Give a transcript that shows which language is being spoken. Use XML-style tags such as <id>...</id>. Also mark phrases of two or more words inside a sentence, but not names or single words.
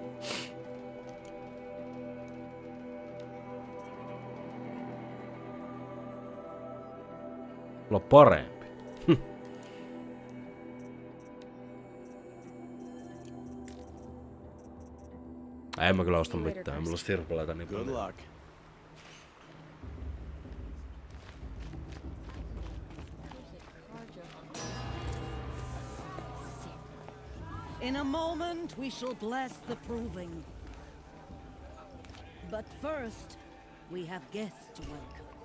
<fi>Mulla on parempi. En mä kyllä osta mitään, mulla on sirpaleita niin</fi> <en>Good</en> <fi>paljon.</fi> <en>luck. In a moment, we shall bless the proving. But first, we have guests to welcome.</en>